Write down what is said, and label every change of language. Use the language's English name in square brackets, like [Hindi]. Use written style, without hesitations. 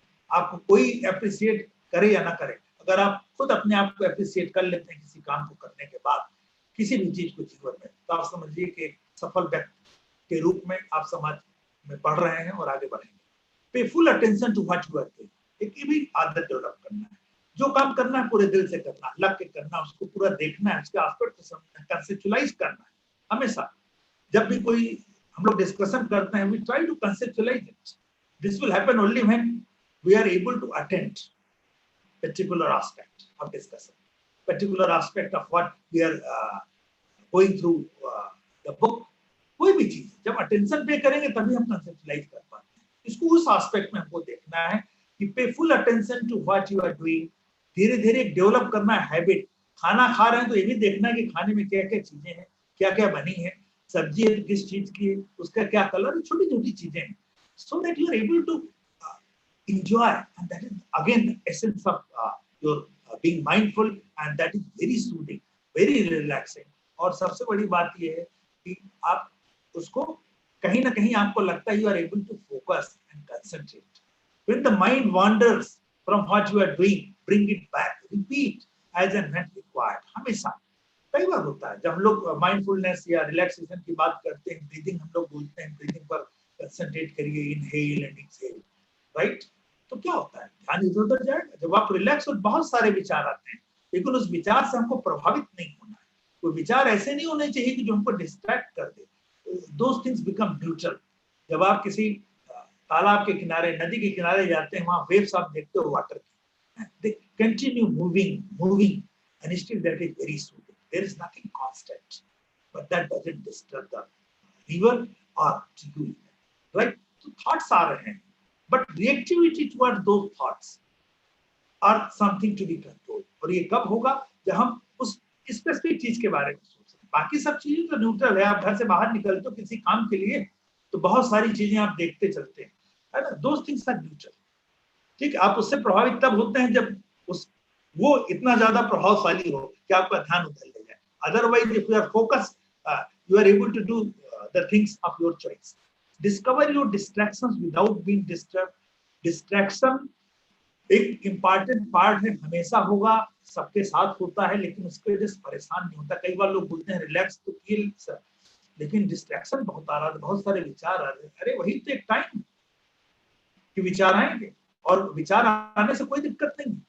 [Hindi] आपको कोई अप्रिशिएट करे या ना करे, अगर आप खुद अपने आप को अप्रिशिएट कर लेते हैं किसी काम को करने के बाद, किसी भी चीज को जीवन में, तो आप समझिए कि एक सफल व्यक्ति के रूप में आप समाज में पढ़ रहे हैं और आगे बढ़ेंगे। [English] pay full attention to what you are doing, [Hindi] एक भी आदत डेवलप करना है। जो काम करना है पूरे दिल से करना, लग के करना, उसको पूरा देखना है, उसके एस्पेक्ट को समझना, कंसेप्चुअलाइज करना है हमेशा। जब भी कोई हम लोग डिस्कशन करते हैं, [English] We try to conceptualise it. This will happen only when we are able to attend particular aspect of discussion, particular aspect of what we are going through the book. [Hindi] कोई भी चीज जब अटेंशन पे करेंगे तभी हम कंसेप्चुअलाइज कर पाते हैं. इसको उस एस्पेक्ट में हमको देखना है कि [English] Pay full attention to what you are doing. [Hindi] धीरे धीरे डेवलप करना है हैबिट. खाना खा रहे हैं तो ये भी देखना है कि खाने में क्या क्या चीजें हैं, क्या क्या बनी है, सब्जी है तो किस चीज की है, उसका क्या कलर, छोटी छोटी चीजें हैं, [English] So that you are able to enjoy, and that is again the essence of your being mindful, and that is very soothing, very relaxing. [Hindi] और सबसे बड़ी बात ये है कि आप उसको कहीं ना कहीं आपको लगता है [English] you are able to focus and concentrate. When the mind wanders from what you are doing, bring it back, repeat as and when required. [Hindi] हमेशा कई बार होता है जब हम लोग माइंडफुलनेस या रिलैक्सेशन की बात करते हैं, ब्रीदिंग हम लोग बोलते हैं, ब्रीदिंग पर कंसंट्रेट करिए, [English] inhale and exhale, [Hindi] राइट. तो क्या होता है, ध्यान इधर उधर जाएगा. जब आप रिलैक्स हो बहुत सारे विचार आते हैं, लेकिन उस विचार से हमको प्रभावित नहीं होना है. कोई विचार ऐसे नहीं होने चाहिए कि जो हमको डिस्ट्रैक्ट कर दे. [English] Those things become neutral. [Hindi] जब आप किसी तालाब के किनारे, नदी के किनारे जाते हैं, वहां वेव्स आप देखते हो वाटर की, [English] They continue moving and still that is very soothing. There is nothing constant, but that doesn't disturb the river or you, right? So thoughts are ahead. But reactivity towards those thoughts are something to be controlled. [Hindi] और ये कब होगा, जब हम उस specific चीज के बारे में सोच रहे हैं. बाकी सब चीजें तो न्यूट्रल है. आप घर से बाहर निकलते हो किसी काम के लिए तो बहुत सारी चीजें आप देखते चलते हैं, है ना. [English] Those things are neutral. [Hindi] ठीक, आप उससे प्रभावित तब होते हैं जब वो इतना ज्यादा प्रभावशाली हो कि आपका ध्यान उधर ले जाए. [English] Otherwise if you are focused, you are able to do the things of your choice. Discover your distractions without being disturbed. [Hindi] Distraction एक इम्पॉर्टेंट पार्ट है, हमेशा होगा, सबके साथ होता है, लेकिन उसके वजह से परेशान नहीं होता. कई बार लोग बोलते हैं रिलैक्स तो फील सर, लेकिन डिस्ट्रैक्शन बहुत आ रहा है, बहुत सारे विचार आ रहे हैं. अरे वही तो एक टाइम कि विचार आएंगे, और विचार आने से कोई दिक्कत नहीं.